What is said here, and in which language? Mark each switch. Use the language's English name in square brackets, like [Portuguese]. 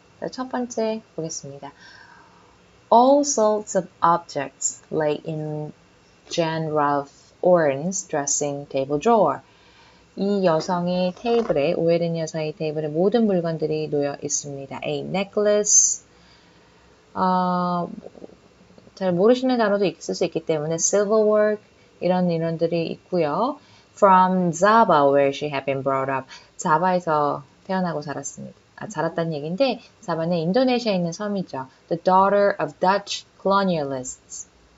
[Korean] 첫 번째 보겠습니다. [English] All sorts of objects lay in Jan Ralph Oren's dressing table drawer. [Korean] 이 여성의 테이블에, 오해린 여성의 테이블에 모든 물건들이 놓여 있습니다. [English] A necklace, [Korean] 잘 모르시는 단어도 있을 수 있기 때문에 silverwork, 이런 인원들이 있고요. [English] From Zaba, where she had been brought up. [Korean] 자바에서 태어나고 자랐습니다. 자랐다는 얘기인데 자바는 인도네시아에 있는 섬이죠. [English] The daughter of Dutch colonialists.